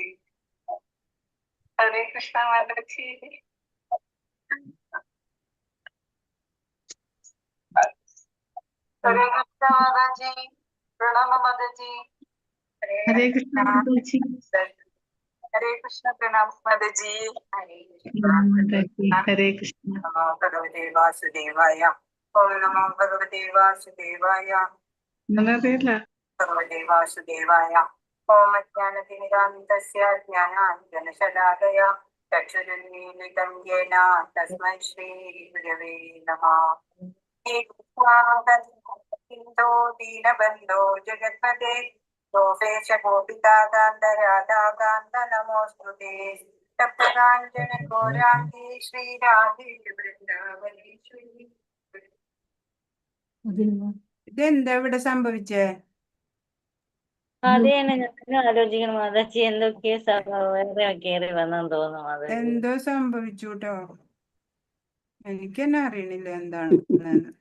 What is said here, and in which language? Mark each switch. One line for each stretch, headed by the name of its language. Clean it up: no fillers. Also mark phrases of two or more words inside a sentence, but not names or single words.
Malayalam: ഹരേ കൃഷ്ണ മാതാജി. ഹരേ കൃഷ്ണ മാതാജി. പ്രണാമ മാതാജി. ഹരേ കൃഷ്ണ മാതാജി.
Hindi: हरे कृष्ण प्रणाम माताजी
Malayalam: ഹരേ കൃഷ്ണ.
Sanskrit: नमो भगवते वासुदेवाय ओम नमो भगवते वासुदेवाय
Malayalam: എന്നറിയില്ല.
Sanskrit: भगवते वासुदेवाय ओम ज्ञानतिमिरान्तस्य ज्ञानाञ्जनशलाकया चक्षुरुन्मीलितं येन तस्मै श्रीगुरवे नमः हे कृष्णागन्धो दीनबन्धो जगत्पते गोपेश गोपिकान्त नमोऽस्तुते तप्तकाञ्चन घोराङ्गी श्रीराधे वृन्दावनेश्वरी
Malayalam: ഇതെന്താ ഇവിടെ സംഭവിച്ചേ? അത് തന്നെ ഞാനും ആലോചിക്കണം മാതാജി, എന്തൊക്കെയോ വേറെ കയറി വന്നെന്ന് തോന്നുന്നു മാതാജി. എന്തോ സംഭവിച്ചു കേട്ടോ. എനിക്കെന്നെ അറിയണില്ല എന്താണെന്ന്.